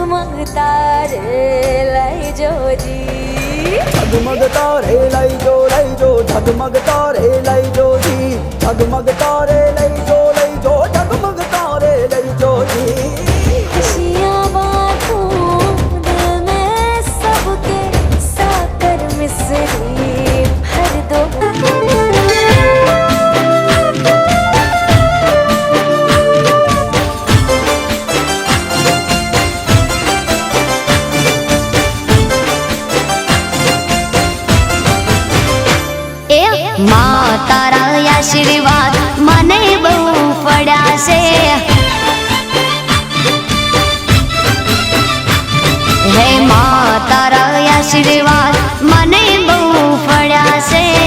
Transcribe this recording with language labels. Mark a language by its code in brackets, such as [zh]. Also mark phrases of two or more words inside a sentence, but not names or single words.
[gu] તારે લઈ જોજી ઝગમગ તારે લઈ જો ઝગમગ તારે લઈ જોજી ઝગમગ તારે લઈ જો ઝગમગ તારે લઈ જોજી [hi] खुशियाँ बांटूं दिल में सबके साकर मिसरी भर दो [gu] એ માં તારા આશીર્વાદ મને બહુ પડ્યા છે હે માં તારા આશીર્વાદ મને બહુ પડ્યા છે